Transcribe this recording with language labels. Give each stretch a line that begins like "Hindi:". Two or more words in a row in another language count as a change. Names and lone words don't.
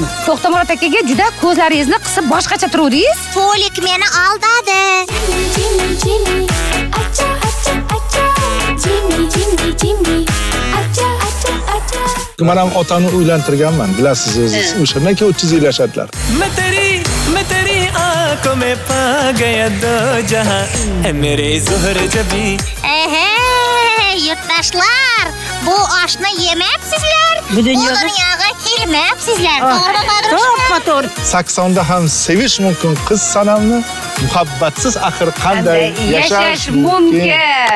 Uzbek: To'xtamurod akaga juda ko'zlaringizni qisib boshqacha turuvdingiz. To'lik meni aldadi. Men ham otani uylantirganman, bilasiz o'zingiz. O'shandan keyin 30 yil yashadilar.
Hindi: मैं तेरी आंखों में पा गया दो जहां है मेरे ज़ोहर जबी
Uzbek: Yurtdoshlar, bu oshni yemayapsizlar. Bu dunyoga kelmayapsizlar. To'g'ri. Saksonda ham sevish mumkin qiz sanamni, muhabbatsiz axir qanday yashash mumkin?